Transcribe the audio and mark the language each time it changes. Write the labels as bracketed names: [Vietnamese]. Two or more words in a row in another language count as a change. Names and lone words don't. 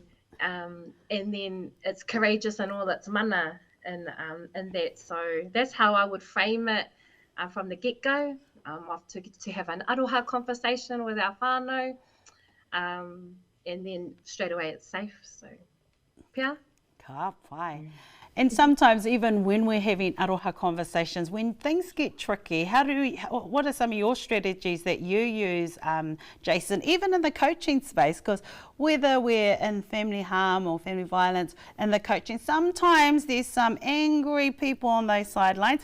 [English] and then it's courageous and all its mana and that. So that's how I would frame it from the get-go. To have an aroha conversation with our whānau, and then straight away it's safe. So, [Māori] pia. Ka pai. [English] And sometimes even when we're having aroha conversations, when things get tricky, what are some of your strategies that you use, Jason, even in the coaching space? Because whether we're in family harm or family violence and the coaching, sometimes there's some angry people on those sidelines.